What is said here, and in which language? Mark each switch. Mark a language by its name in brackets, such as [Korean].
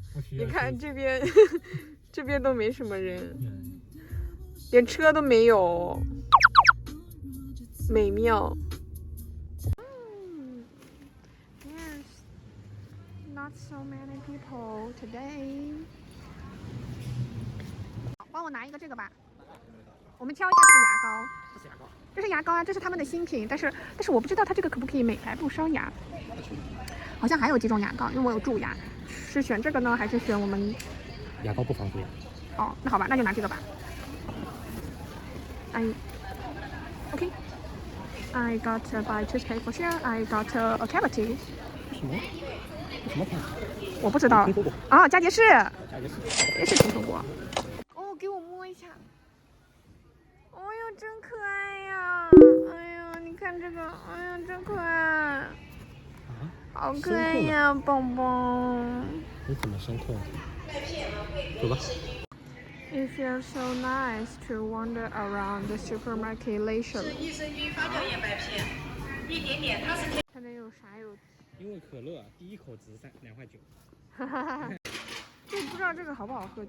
[Chinese] 你看这边，这边都没什么人，连车都没有，美妙。 [English] There's not so many people today. [Chinese] 帮我拿一个这个吧，我们挑一下这个牙膏。这是牙膏。这是牙膏啊，这是他们的新品，但是我不知道它这个可不可以美白不伤牙。好像还有几种牙膏，因为我有蛀牙，是选这个呢，还是选我们牙膏不防蛀牙？哦，那好吧，那就拿这个吧。 [English] Okay. I got to buy toothpaste for sure. I got a cavity. [Chinese] 什么？什么牌？我不知道。听说过。啊，佳洁士。佳洁士。也是听说过。哦，给我摸一下。哦哟，真可爱呀！哎呀，你看这个，哎呀，真可爱。好可爱呀，宝宝。你怎么深刻？走吧。 [English] It feels so nice to wander around the supermarket leisurely. [Chinese] 益生菌发酵眼白片，一点点，它是。看这有啥有？因为可乐第一口只是2块9。哈哈哈。这不知道这个好不好喝？